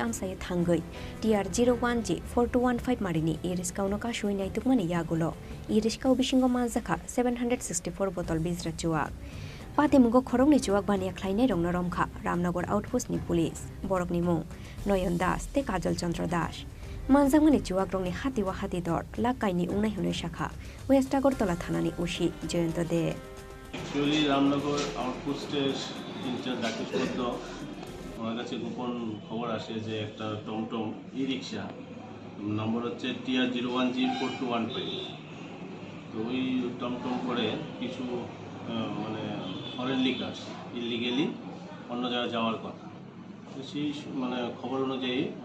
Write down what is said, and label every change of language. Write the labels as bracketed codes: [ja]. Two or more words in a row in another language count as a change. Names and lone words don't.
[trp] आमसायो थांगै टिआर 01G 4215 मारिनि इरिस्कावनो काशुइ नाइतुकमानि यागुलो इरिस्काव बिसिंगो मानजाखा 764 बोतल बिजरा चुवा पातेमुगो खरंनि चुवाक बानिया ख्लाइने रंना रमखा रामनगर आउटपोस्टनि पुलिस बरकनि मुं नयन दास ते काजल चंद्र दास मानजांमानि चुवाक रंनि हातिवा हातिदर लाकाइनि उंनाय हुनै शाखा वेस्ट আগরতলা থানানি उसि जयंत दे [bn] অ্যাকচুয়ালি রামনগর আউটপোস্টের ইনচার্জ রাকেশ বদ্দ ওনার কাছে গোপন খবর আসে যে একটা টমটম ই রিক্সা নম্বর হচ্ছে টিআর 01G 4215 তো ওই টমটম করে কিছু মানে [en] foreign liquors illegally [bn] অন্য জায়গায় যাওয়ার কথা তো সেই মানে খবর অনুযায়ী